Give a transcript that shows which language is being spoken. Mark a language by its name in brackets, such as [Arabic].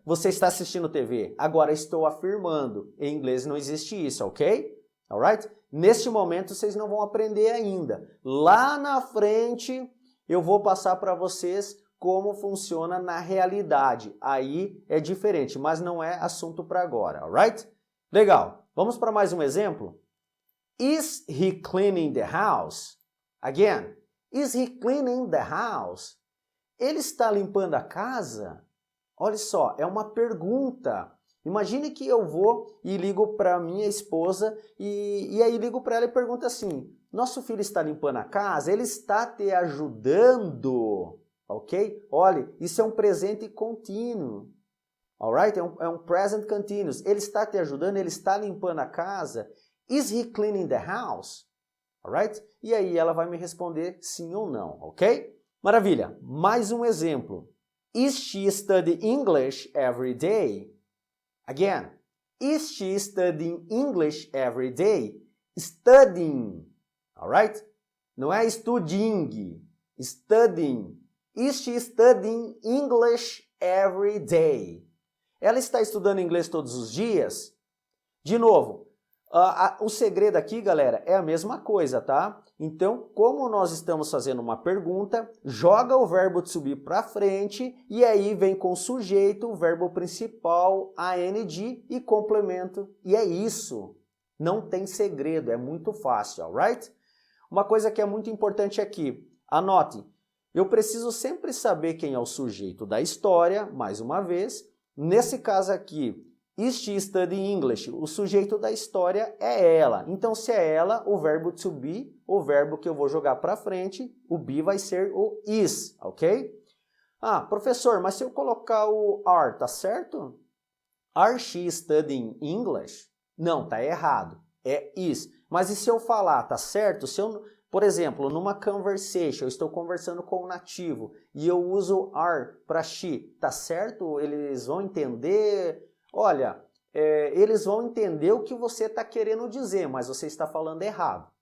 [Portuguese] Você está assistindo TV? Agora estou afirmando. Em inglês não existe isso, ok? Alright? Neste momento vocês não vão aprender ainda. Lá na frente eu vou passar para vocês como funciona na realidade. Aí é diferente, mas não é assunto para agora, alright? Legal. Vamos para mais um exemplo? [English] Is he cleaning the house? Again. Is he cleaning the house? [Portuguese] Ele está limpando a casa? Olha só, é uma pergunta. Imagine que eu vou e ligo para minha esposa e aí ligo para ela e pergunto assim, nosso filho está limpando a casa? Ele está te ajudando? Ok? Olha, isso é um presente contínuo. Alright? É um present continuous. Ele está te ajudando? Ele está limpando a casa? [English] Is he cleaning the house? Alright? [Portuguese] E aí ela vai me responder sim ou não, ok? Maravilha! Mais um exemplo. [English] Is she studying English every day? Again, is she studying English every day? Studying, alright? [Portuguese] Não é studying, studying. [English] Is she studying English every day? [Portuguese] Ela está estudando inglês todos os dias? De novo, o segredo aqui, galera, é a mesma coisa, tá? Então, como nós estamos fazendo uma pergunta, joga o verbo to be para frente e aí vem com o sujeito, o verbo principal, ing e complemento. E é isso. Não tem segredo, é muito fácil, alright? Uma coisa que é muito importante aqui, anote. Eu preciso sempre saber quem é o sujeito da história, mais uma vez. Nesse caso aqui, [English] is she studying English? [Portuguese] O sujeito da história é ela. Então, se é ela, o verbo to be, o verbo que eu vou jogar para frente, o be vai ser o is, ok? Ah, professor, mas se eu colocar o are, tá certo? [English] Are she studying English? [Portuguese] Não, tá errado. É is. Mas e se eu falar, tá certo? Se eu, por exemplo, numa conversation, eu estou conversando com um nativo e eu uso are para she, tá certo? Eles vão entender... Olha, eles vão entender o que você está querendo dizer, mas você está falando errado.